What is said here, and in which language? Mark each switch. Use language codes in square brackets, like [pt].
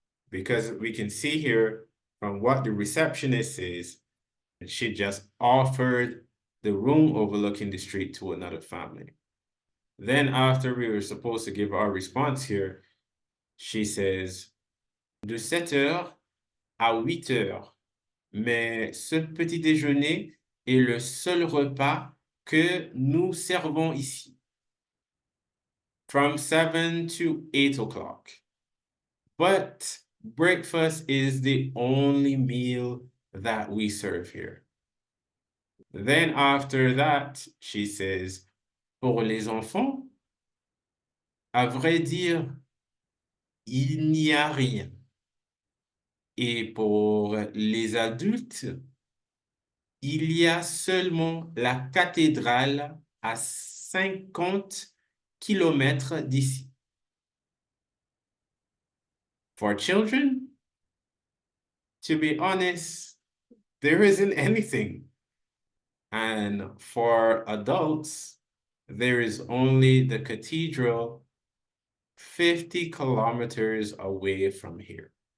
[en] Because we can see here from what the receptionist says, she just offered the room overlooking the street to another family. Then after we were supposed to give our response here, she says, [fr] de 7 heures à 8 heures. Mais ce petit déjeuner est le seul repas que nous servons ici. [en] From 7 to 8 o'clock. But breakfast is the only meal that we serve here. Then after that, she says, [fr] pour les enfants, à vrai dire, il n'y a rien. Et pour les adultes, il y a seulement la cathédrale à 50 kilomètres d'ici. [en] For children, to be honest, there isn't anything. And for adults, there is only the cathedral 50 kilometers away from here.